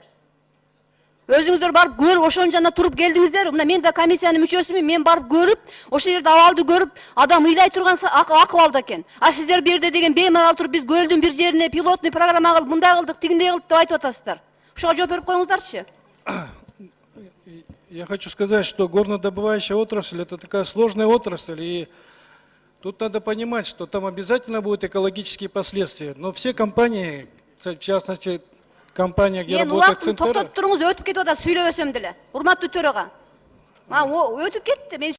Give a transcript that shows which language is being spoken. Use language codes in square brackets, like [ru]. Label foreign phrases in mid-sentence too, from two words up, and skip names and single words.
[ky] Өзүңүздөр барып көрүп, ошон жана туруп келдиңиздер. Мына мен да комиссиянын мүчөсүмүн, мен барып көрүп, ошол жерде абалды көрүп, адам ыйлай турган акыбалда экен. А сиздер бир жерде деген беймарал туруп, биз көлдүн бир жерине [ru] пилотный программа [ky] кылып, мындай кылдык, тигиндей кылдык деп айтып атасыздар. Ошого жооп берип коюңуздарчы. [ru] Я хочу сказать, что горнодобывающая отрасль – это такая сложная отрасль, и тут надо понимать, что там обязательно будут экологические последствия. Но все компании, в частности, компания, где работает Центр... [ky] Токтоп туруңуз, өтүп кетип атат сүйлөбөсөм деле. Урматтуу төрага. Өтүп кетти.